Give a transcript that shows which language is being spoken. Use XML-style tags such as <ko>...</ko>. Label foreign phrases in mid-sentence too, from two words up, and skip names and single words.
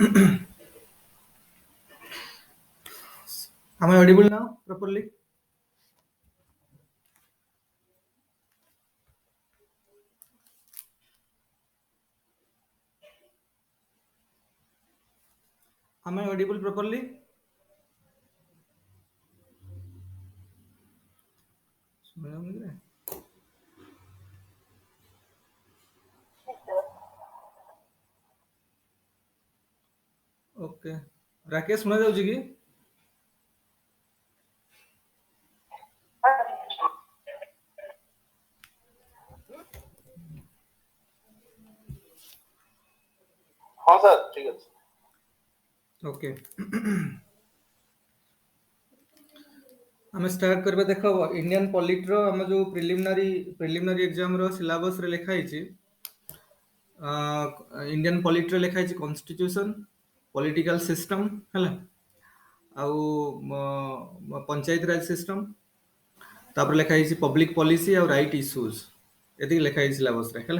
<en>Am I audible now properly? Am I audible properly?</en> <or>ଶୁଣାଯାଉନି କିରେ? ଓକେ ରାକେଶ ଶୁଣାଯାଉଛି କି?</or> <hi>हाँ सर ठीक है</hi> <or>ओके ଆମେ ଷ୍ଟାର୍ଟ କରିବା। ଦେଖ ଇଣ୍ଡିଆନ୍ ପଲିଟିର ଆମ ଯୋଉ</or> <en>preliminary exam</en> <or>ର ସିଲାବସ ରେ ଲେଖା ହେଇଛି, ଇଣ୍ଡିଆନ୍ ପଲିଟିରେ ଲେଖା ହେଇଛି କନଷ୍ଟିଟ୍ୟୁସନ,</or> <en>political system</en> <or>ହେଲା, ଆଉ ପଞ୍ଚାୟତ ରାଜ ସିଷ୍ଟମ, ତାପରେ ଲେଖା ହେଇଛି</or> <en>public policy</en> <or>ଆଉ</or> <en>rights issues,</en> <or>ଏତିକି ଲେଖା ହେଇଛି ସିଲାବସରେ ହେଲା।</or>